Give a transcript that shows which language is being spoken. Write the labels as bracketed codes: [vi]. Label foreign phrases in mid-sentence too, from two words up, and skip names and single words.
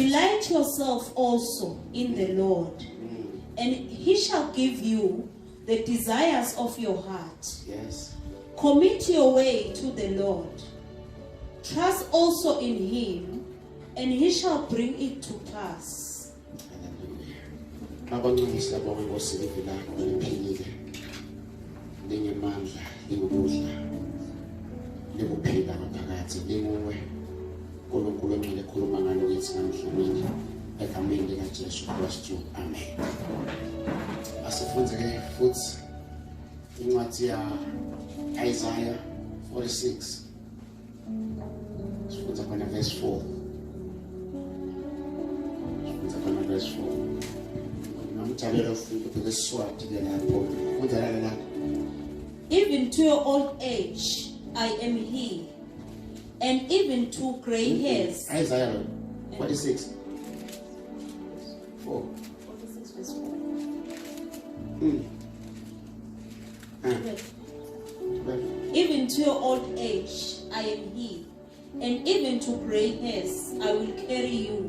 [en] Delight yourself also in the Lord, and he shall give you the desires of your heart. Yes. Commit your way to the Lord. Trust also in him, and he shall bring it to pass. Hallelujah. [zu] Abancane siyabonga ngosiphi lakho liphilile. Lingemandla, lingukudla. Linguphila ngaphakathi, linguwe. uNkulunkulu emile khuluma ngalo kithi namhlanje egameni likaJesu Kristu. Amen. Asifunze ke futhi incwadi ya Isaiah 46. Sifunza khona verse 4. Sifunza khona verse 4. Namthalela ufundo kwesiswati ke lapho. Kunjalo la. [en] Even to your old age, I am he, and even to gray hairs. Isaiah 46. 4. 46 verse 4. Even to your old age, I am he, and even to gray hairs, I will carry you.